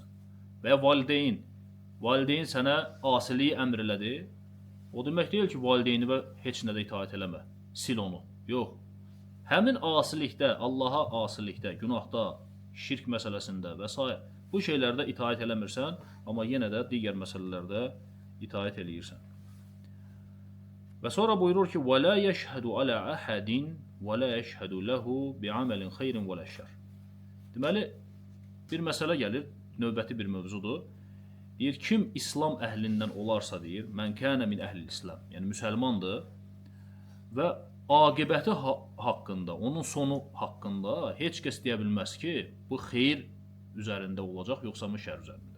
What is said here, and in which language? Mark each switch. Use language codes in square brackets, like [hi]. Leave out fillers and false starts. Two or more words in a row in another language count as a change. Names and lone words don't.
[az] Və ya valideyn sənə asiliyi əmr elədi, o demək deyil ki, valideyni və heç nədə itaət eləmə, sil onu. Yox, həmin asilikdə, Allaha asilikdə, günahda, şirk məsələsində və s. bu şeylərdə itaət eləmirsən, amma yenə də digər məsələlərdə itaət eləyirsən. Və sonra buyurur ki, [ar] وَلَا يَشْهَدُ عَلَى أَحَدٍ وَلَا يَشْهَدُ لَهُ بِعَمَلٍ خَيْرٍ وَلَا شَرٍ. [az] Deməli, bir məsələ gəlir, növbəti bir mövzudur. Deyir, kim İslam əhlindən olarsa deyir, [ar] من كان من أهل الإسلام, [az] yəni müsəlmandır və aqibəti haqqında, onun sonu haqqında heç kəs deyə bilməz ki, bu xeyir üzərində olacaq, yoxsa mı şər üzərində.